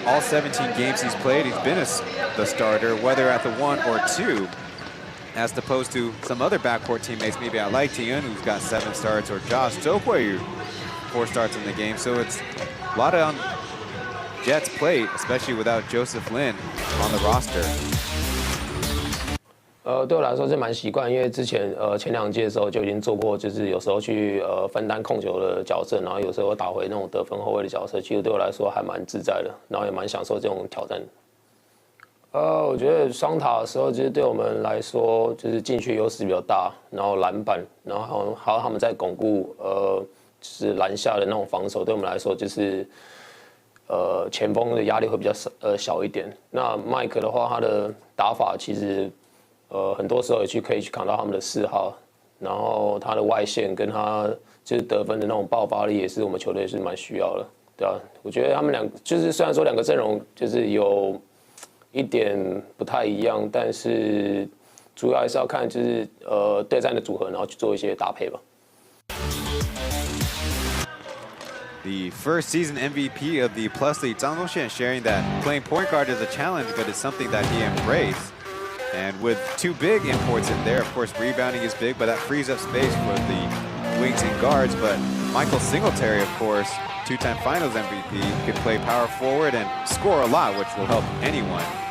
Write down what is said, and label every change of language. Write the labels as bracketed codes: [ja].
[en] All 17 games he's played, he's been the starter, whether at the 1 or 2, as opposed to some other backcourt teammates, maybe I like Taoyuan, who's got 7 starts, or Josh Zhou 4 starts in the game. So it's a lot on Jet's plate, especially without Joseph Lin on the roster. [zh] 对我来说是蛮习惯，因为之前前2届的时候就已经做过，就是有时候去分担控球的角色，然后有时候打回那种得分后卫的角色，其实对我来说还蛮自在的，然后也蛮享受这种挑战。我觉得双塔的时候，其实对我们来说就是禁区优势比较大，然后篮板，然后还有他们在巩固就是篮下的那种防守，对我们来说就是前锋的压力会比较小一点。那麦克的话，他的打法其实。很多时候也可以去扛到他们的4号，然后他的外线跟他就是得分的那种爆发力，也是我们球队是蛮需要的，对啊，我觉得他们就是虽然说2个阵容就是有一点不太一样，但是主要还是要看就是对战的组合，然后去做一些搭配吧。 [en] The first season MVP of the Plus League, Zhang Dongxian, sharing that playing point guard is a challenge, but it's something that he embraced. And with two big imports in there, of course, rebounding is big, but that frees up space for the wings and guards. But Michael Singletary, of course, two-time finals MVP, can play power forward and score a lot, which will help anyone.